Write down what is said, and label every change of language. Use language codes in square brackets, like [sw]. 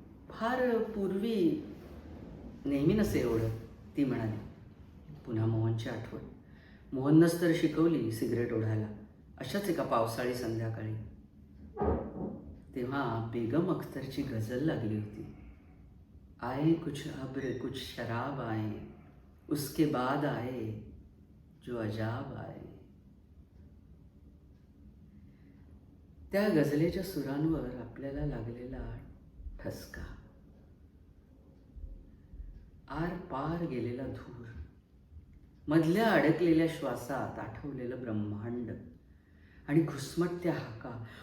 [mr] फार पूर्वी, नेहमी नसे ओढत, ती म्हणाली. पुन्हा मोहनची आठवण. मोहननंच तर शिकवली सिगरेट ओढायला, अशाच एका पावसाळी संध्याकाळी. तेव्हा बेगम अख्तरची गझल लागली होती. [hi] आए कुछ अब्र कुछ शराब आए, उसके बाद आए जो अजाब आए. [mr] त्या गझलेच्या सुरांवर आपल्याला लागलेला ठसका, आर पार गेलेला धूर, मधल्या अडकलेल्या श्वासात आठवलेलं ब्रह्मांड आणि घुसमटत्या हाका.